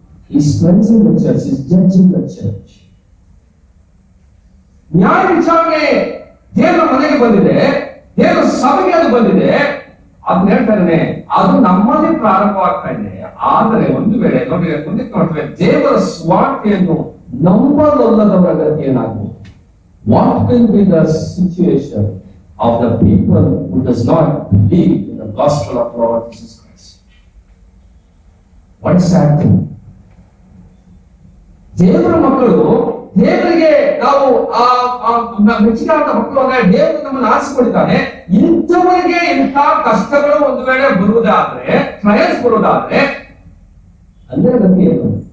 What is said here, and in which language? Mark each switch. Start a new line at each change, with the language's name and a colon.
English: He is cleansing the church, he is judging the church.
Kannada: ನ್ಯಾಯ ವಿಚಾರಣೆ ದೇವರ ಮನೆಗೆ ಬಂದಿದೆ, ದೇವರ ಸಭೆಗೆ ಅದು ಬಂದಿದೆ. ಅದನ್ನ ಹೇಳ್ತಾನೆ, ಅದು ನಮ್ಮಲ್ಲಿ ಪ್ರಾರಂಭವಾಗ್ತಾ ಇದೆ. ಆದರೆ ಒಂದು ವೇಳೆ ನೋಡಿ ಮುಂದೆ ನೋಡ್ತೇವೆ, ದೇವರ ಸ್ವಾರ್ಥೆಯನ್ನು ನಂಬಲೊಲ್ಲದವರ ಗತಿ ಏನಾಗುವುದು.
English: What will be the situation of the people who does not believe in the gospel of Lord Jesus Christ? What is happening?
Kannada: ದೇವರ ಮಕ್ಕಳು, ದೇವರಿಗೆ ನಾವು ಮೆಚ್ಚಿಕಾದ ಮಕ್ಕಳು ಅಂದ್ರೆ ದೇವರು ನಮ್ಮನ್ನು ಆರಿಸಿಕೊಂಡಿದ್ದಾನೆ. ಇಂಥವರಿಗೆ ಇಂಥ ಕಷ್ಟಗಳು ಒಂದು ವೇಳೆ ಬರುವುದಾದ್ರೆ, ಟ್ರಯಲ್ಸ್ ಬರುವುದಾದ್ರೆ, ಅಂದ್ರೆ ಗತಿ ಏನು?